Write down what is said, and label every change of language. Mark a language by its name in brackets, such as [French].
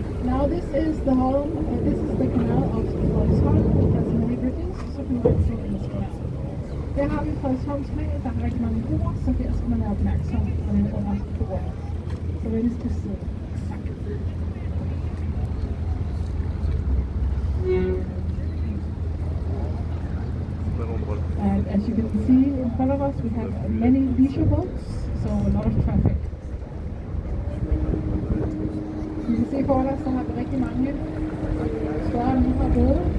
[English] Now this is the home, this is the canal of Frederiksholm. It has many bridges, so you can see in this canal. [Danish] Her har vi Frederiksholms flag, der har rigtig mange broer, så her skal man være opmærksom på den under broer. Så venligst til siden. Tak. [English] And as you can see in front of us, we have many leisure boats, so a lot of traffic. You can see [Danish] foran os, der har vi rigtig mange større og mindre både.